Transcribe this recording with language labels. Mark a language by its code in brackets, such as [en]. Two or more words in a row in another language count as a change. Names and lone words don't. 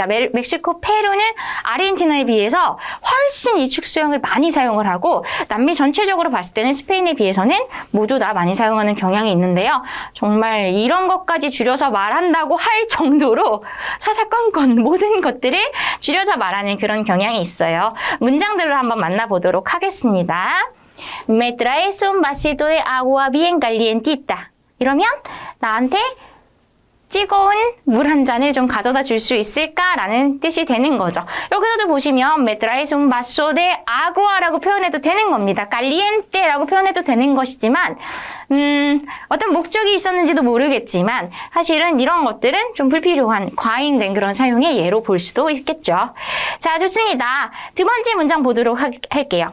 [ko] 멕시코, 페루는 아르헨티나에 비해서 훨씬 이 축소형을 많이 사용을 하고 남미 전체적으로 봤을 때는 스페인에 비해서는 모두 다 많이 사용하는 경향이 있는데요. 정말 이런 것까지 줄여서 말한다고 할 정도로 사사건건 모든 것들을 줄여서 말하는 그런 경향이 있어요. 문장들로 한번 만나보도록 하겠습니다. [es] Me traes un vasito de agua bien calientita. [ko] 이러면 나한테 뜨거운 물 한 잔을 좀 가져다 줄 수 있을까라는 뜻이 되는 거죠. 여기서도 보시면 [es] me traes un vaso de agua [ko] 라고 표현해도 되는 겁니다. caliente라고 표현해도 되는 것이지만 어떤 목적이 있었는지도 모르겠지만 사실은 이런 것들은 좀 불필요한 과잉된 그런 사용의 예로 볼 수도 있겠죠. 자, 좋습니다. 두 번째 문장 보도록 할게요.